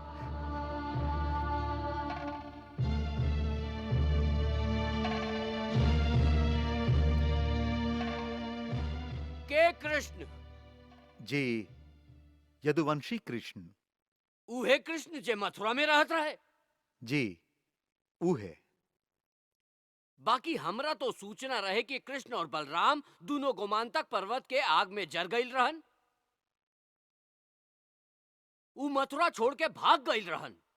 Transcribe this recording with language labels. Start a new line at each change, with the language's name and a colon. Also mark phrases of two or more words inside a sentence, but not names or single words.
Bhojpuri: के कृष्ण? जी यदुवंशी कृष्ण। उहे कृष्ण जे मथुरा में रहत रहे? जी उहे। बाकी हमरा तो सूचना रहे कि कृष्ण और बलराम दोनों गोमांतक पर्वत के आग में जर गईल रहन। उ मथुरा छोड़ के भाग गईल रहन।